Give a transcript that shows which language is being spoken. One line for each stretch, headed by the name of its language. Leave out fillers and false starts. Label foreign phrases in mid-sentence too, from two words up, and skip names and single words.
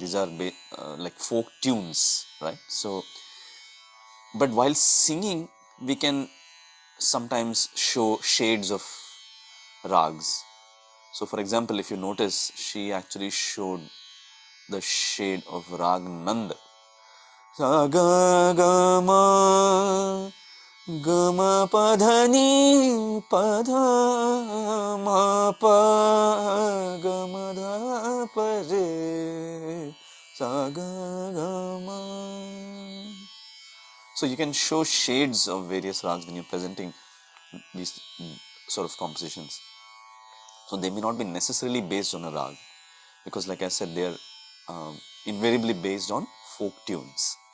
English: These are like folk tunes, right? So, but while singing, we can sometimes show shades of rags. So, for example, if you notice, she actually showed the shade of rag Nand. Sa ga ga ma gama padhani padha ma pa gama dha pa re sa ga ga ma. So you can show shades of various rags when you're presenting these sort of compositions. So they may not be necessarily based on a rag, because like I said, they are invariably based on folk tunes.